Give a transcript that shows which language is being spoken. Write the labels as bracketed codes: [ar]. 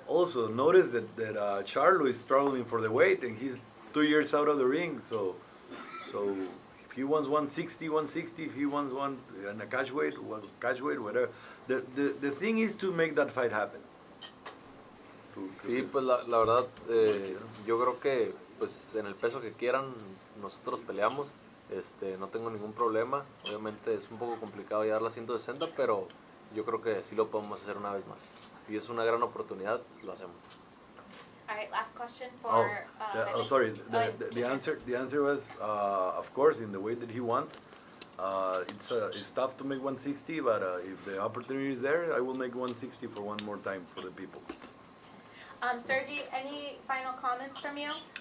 [en] also notice that Charlo is struggling for the weight, and he's 2 years out of the ring. So if he wants 160, 160. If he wants one in a catch weight, whatever. The thing is to make that fight happen. [es] Sí, pues la verdad, yo creo que pues en el peso que quieran nosotros peleamos. No tengo ningún problema. Obviamente es un poco complicado llegar a las 160, pero yo creo que sí lo podemos hacer una vez más. Si es una gran oportunidad, lo hacemos. [en] All right, last question for. Sorry. The answer was, of course, in the way that he wants. It's tough to make 160, but if the opportunity is there, I will make 160 for one more time for the people. Sergiy, any final comments from you?